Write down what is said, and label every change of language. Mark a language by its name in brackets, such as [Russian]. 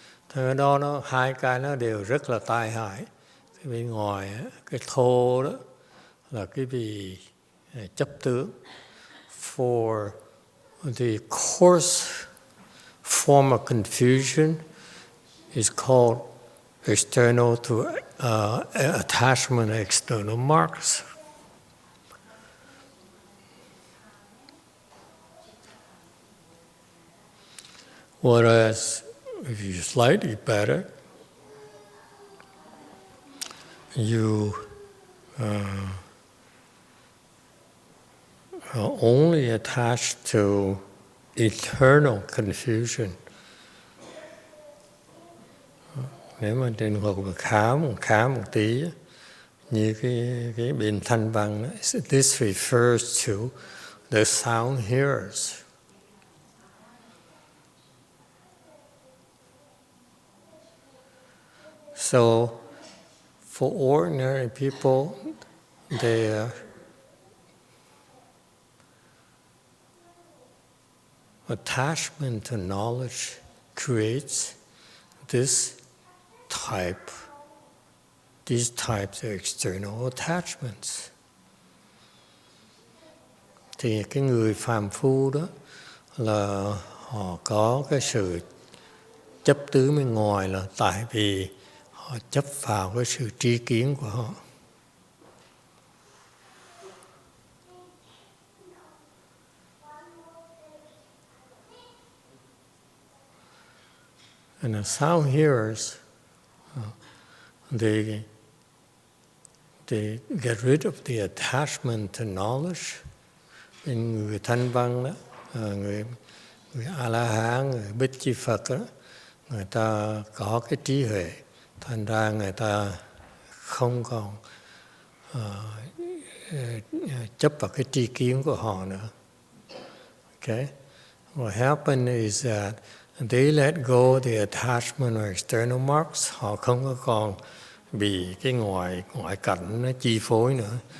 [Vietnamese] Thế đó hai cái nó đều rất là tai hại. Cái bên ngoài cái thô đó là cái vị chấp tướng. [English] For the coarse form of confusion is called external to attachment external marks. Whereas if you're slightly better, you are only attached to eternal confusion. [Vietnamese] Nếu mà trên học khá một tí, như cái bên thanh văn, [English] this refers to the sound hearers. So for ordinary people, their attachment to knowledge creates these types of external attachments. [Vietnamese] Thì cái người phàm phu đó là họ có cái sự chấp tứ bên ngoài là tại vì họ chấp vào cái sự tri kiến của họ. [English] And the sound hearers, they get rid of the attachment to knowledge. [Vietnamese] Bên người thanh văn đó, người A-la-hán, người Bích Chi Phật đó, người ta có cái trí huệ, thành ra người ta không còn chấp vào cái tri kiến của họ nữa. [English] Okay? What happened is that they let go the attachment or external marks. [Vietnamese] Họ không có còn bị cái ngoại cảnh nó chi phối nữa.